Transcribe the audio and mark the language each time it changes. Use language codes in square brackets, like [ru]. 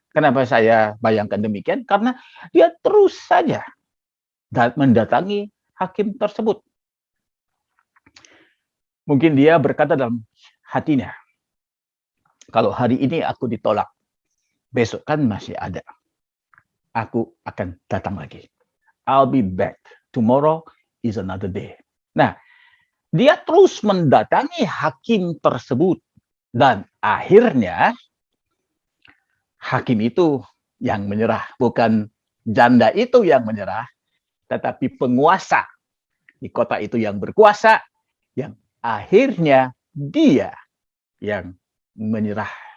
[id] Kenapa saya bayangkan demikian? Karena dia terus saja mendatangi hakim tersebut. Mungkin dia berkata dalam hatinya, kalau hari ini aku ditolak, besok kan masih ada. Aku akan datang lagi. [en] I'll be back. Tomorrow is another day. [id] Nah, dia terus mendatangi hakim tersebut. Dan akhirnya hakim itu yang menyerah. Bukan janda itu yang menyerah, tetapi penguasa di kota itu yang berkuasa, yang akhirnya dia yang menyerah.